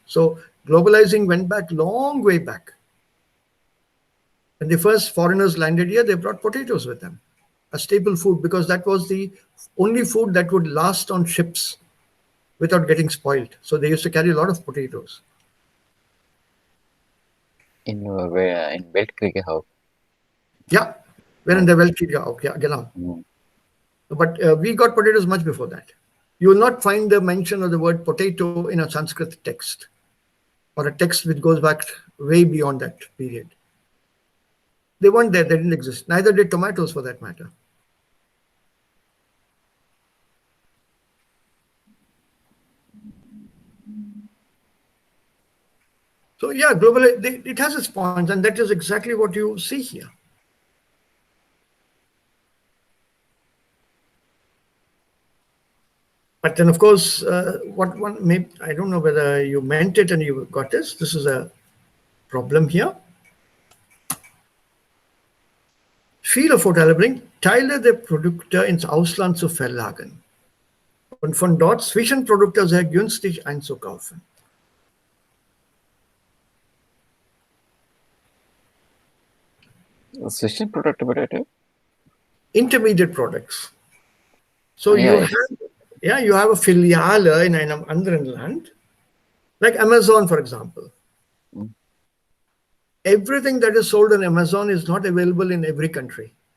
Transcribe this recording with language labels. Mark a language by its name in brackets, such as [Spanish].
[English] So globalizing went back long way back. When the first foreigners landed here, they brought potatoes with them, a staple food, because that was the only food that would last on ships without getting spoiled. So they used to carry a lot of potatoes. [German] In Weltkriege auch. Yeah, während der Weltkrieg auch, ja, genau. [English] But we got potatoes much before that. You will not find the mention of the word potato in a Sanskrit text or a text which goes back way beyond that period. They weren't there, they didn't exist. Neither did tomatoes for that matter. So yeah, it has its points, and that is exactly what you see here. But then, of course, I don't know whether you meant it and you got this. This is a problem here. [German] Viele Vorteile bringt, Teile der Produkte ins Ausland zu verlagern und von dort Zwischenprodukte sehr günstig einzukaufen. Zwischenprodukte bedeutet? [English] Intermediate products. So Yeah, you have a Filiale [German] in einem anderen Land, [English] like Amazon, for example. Everything that is sold on Amazon is not available in every country.